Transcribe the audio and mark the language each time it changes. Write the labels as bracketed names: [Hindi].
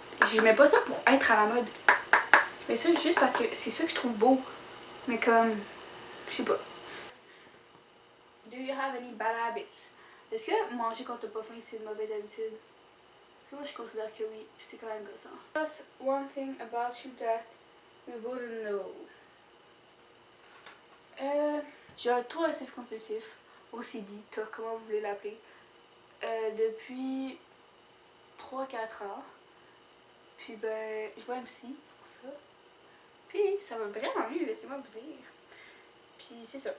[French] Je mets pas ça pour être à la mode. Mais ça juste parce que c'est ça que je trouve beau. Mais comme... Je sais pas. [English] Do you have any bad habits? [French] Est-ce que manger quand t'as pas faim c'est une mauvaise habitude? que moi je considère que oui, puis c'est quand même gossant. [English] Just one thing about you that we wouldn't know. [French] J'ai un trouble obsessif compulsif, OCD, comment vous voulez l'appeler, depuis 3-4 ans. Puis ben, je vois un psy pour ça. Puis ça va vraiment mieux, laissez-moi vous dire. Puis c'est ça.